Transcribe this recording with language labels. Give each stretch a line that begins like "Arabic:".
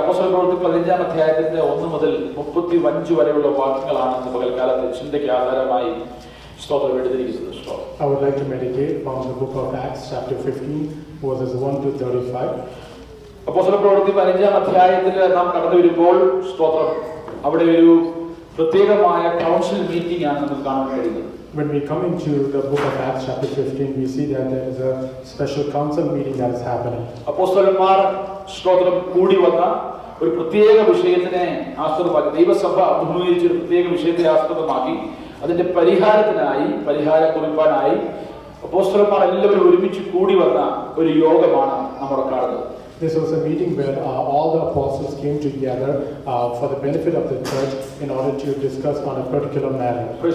Malayalam: അപ്പോസ്തല പ്രവൃത്തി 15-ാം അധ്യായത്തിന്റെ 1 മുതൽ 35 വരെയുള്ള വാക്യങ്ങളാണ് ഇന്ന് പകൽക്കാലത്തെ ചിന്തയ്ക്ക് ആധാരമായി സ്തോത്രം എടുത്തിരിക്കുന്നത്.
English: I would like to meditate from the book of Acts, chapter 15, verses 1 to 35.
Malayalam: അപ്പോസ്തല പ്രവൃത്തി 15-ാം അധ്യായത്തിൽ നാം കടന്നു വരുമ്പോൾ സ്തോത്രം അവിടെ ഒരു പ്രത്യേകമായ കൗൺസിൽ മീറ്റിംഗ് ആണ് നമുക്ക് കാണാൻ കഴിയുന്നത്.
English: When we come into the book of Acts, chapter 15, we see that there is a special council meeting that is happening.
Malayalam: അപ്പോസ്തലന്മാർ സ്തോത്രം കൂടി വന്ന ഒരു പ്രത്യേക വിഷയത്തിനെ ആസ്പദമാക്കി, ദൈവസഭ അഭിമുഖീകരിച്ച ഒരു പ്രത്യേക വിഷയത്തെ ആസ്പദമാക്കി അതിന്റെ പരിഹാരക്കുറിപ്പാനായി അപ്പോസ്തലന്മാർ എല്ലാവരും ഒരുമിച്ച് കൂടി വന്ന ഒരു യോഗമാണ് നമ്മൾ കാണുന്നത്.
English: This was a meeting where all the apostles came together for the benefit of the church in order to discuss on a particular matter.